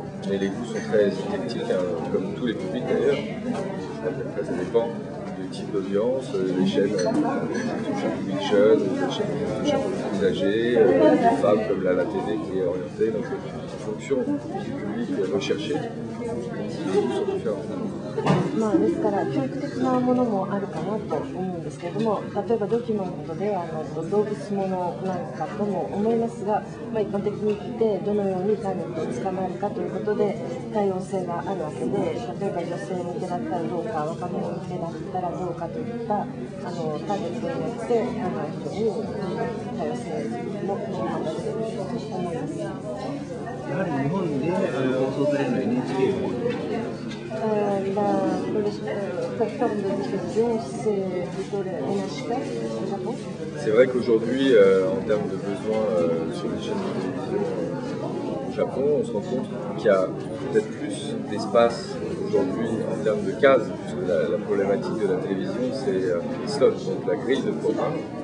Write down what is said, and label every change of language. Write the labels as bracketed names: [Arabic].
[French] Et les goûts sont très éclectiques, hein, comme tous les publics d'ailleurs. Après ça dépend du type d'audience, les chaînes qui touchent un public jeune, les chaînes qui touchent un public plus âgé, des femmes comme la TV qui est orientée. Donc en fonction du public recherché, les goûts sont différents. [Japanese] ですから教育的なものもあるかなと思うんですけれども、例えばドキュメントで動物ものなんかとも思いますが、一般的に言ってどのようにターゲットを捕まえるかということで多様性があるわけで、例えば女性向けだったらどうか、若者向けだったらどうかといったターゲットによって非常に多様性も広がっていると思います。やはり日本で放送されるのは NHK の方です。 [French] Plateforme de diffusion, c'est plutôt le NHK au Japon. C'est vrai qu'aujourd'hui, en termes de besoins sur les chaînes de télévision au Japon, on se rend compte qu'il y a peut-être plus d'espace aujourd'hui en termes de cases, puisque la problématique de la télévision, c'est les slots, donc la grille de programme.